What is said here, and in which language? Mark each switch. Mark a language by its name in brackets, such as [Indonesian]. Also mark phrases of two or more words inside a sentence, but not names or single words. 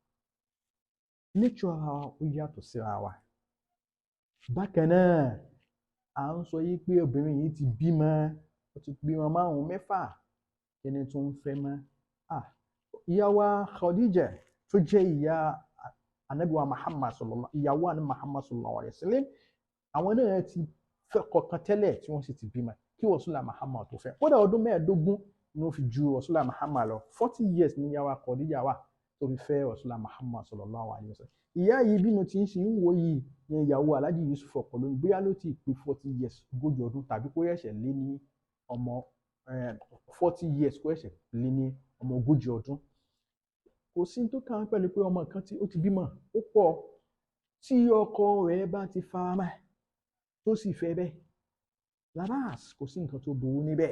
[Yoruba] Nature ara wa ó yàtọ̀ síra wa. Bákan náà à ń sọ yìí pé obìnrin yìí ti bímọ, ó ti bímọ 5 6, ẹni tó ń fẹ́ mọ́. Ìyá wa Khadija tó jẹ́ ìyá Ànábì wa Muhammad ìyàwó Ànábì Muhammad [Arabic] صلى الله عليه وسلم, [Yoruba] àwọn náà ti fẹ́ kọ̀ọ̀kan tẹ́lẹ̀ tí wọ́n sì ti bímọ kí Rasulullah Muhammad tó fẹ́. Kódà ọdún 15 ni ó fi ju Rasulullah Muhammad lọ, 40 years ni ìyá wa Khadija wà tó fi fẹ́ Rasulullah Muhammad [Arabic] صلى الله عليه وسلم. [Yoruba] Ìyá yìí bínú tí ń ṣe ń wo yìí ni ìyàwó Alhaji Yusuf Ọkọ Oloyun, bóyá ló ti pé 40 years 40 ọdún, tàbí kó yẹ̀ṣẹ̀ lé ní ọmọ 40 years kó yẹ̀ṣẹ̀ lé ní ọmọ 40 ọdún. Kò sí tó kàn pẹ̀lú pé ọmọ kan tí ó ti bímọ ó pọ̀, tí ọkọ rẹ̀ bá ti fara mọ́ tó sì fẹ́ bẹ́ẹ̀ labas, kò sí nǹkan tó burú níbẹ̀.